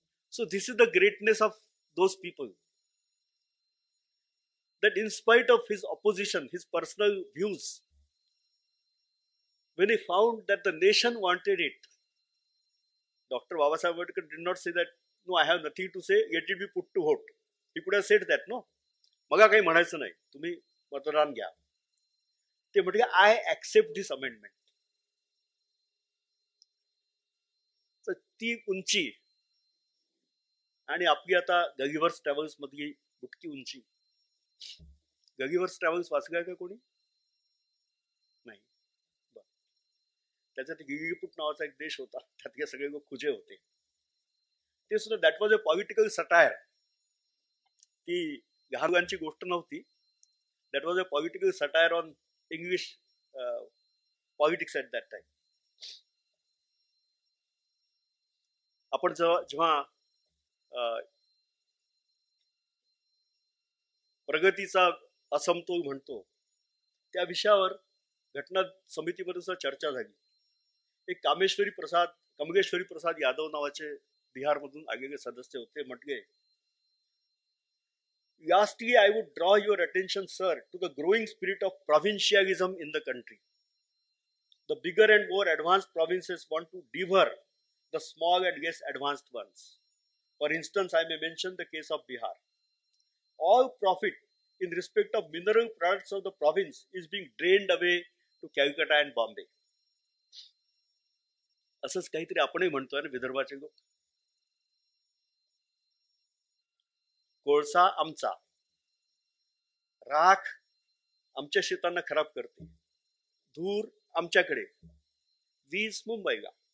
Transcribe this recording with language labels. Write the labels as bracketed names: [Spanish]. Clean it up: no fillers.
[English] So this is the greatness of those people, that in spite of his opposition, his personal views, when he found that the nation wanted it, Dr. Babasaheb Ambedkar did not say that, no, I have nothing to say, let it be put to vote. He could have said that, no, [Marathi] मला काही म्हणायचं नाही, तुम्ही मतदान घ्या. ते म्हटले, [English] I accept this amendment. [Marathi] तर ती उंची आणि आपली आता गगिवर्स ट्रॅव्हल्स मधली बुटकी उंची. गगिवर्स ट्रॅव्हल्स वाचलाय का कोणी? नाही. त्याच्यात गिगिपुट नावाचा एक देश होता, त्यातले सगळे लोक खुजे होते. ते सुद्धा [English] That was a political satire. [Marathi] ती घालवांची गोष्ट नव्हती. [English] That was a political satire on English politics at that time. [Marathi] आपण जेव्हा प्रगतीचा असमतोल म्हणतो, त्या विषयावर घटना समितीमध्ये सुद्धा चर्चा झाली. एक कमलेश्वरी प्रसाद यादव नावाचे बिहारमधून आलेले सदस्य होते. म्हटले, [English] lastly I would draw your attention, sir, to the growing spirit of provincialism in the country. The bigger and more advanced provinces want to devour the small and less advanced ones. For instance, I may mention the case of Bihar. All profit in respect of mineral products of the province is being drained away to Calcutta and Bombay. [Marathi] असंच काहीतरी आपणही म्हणतोय ना विदर्भाचे लोक. कोळसा आमचा, राख आमच्या शेतांना खराब करते, धूर आमच्याकडे, वीज मुंबईला.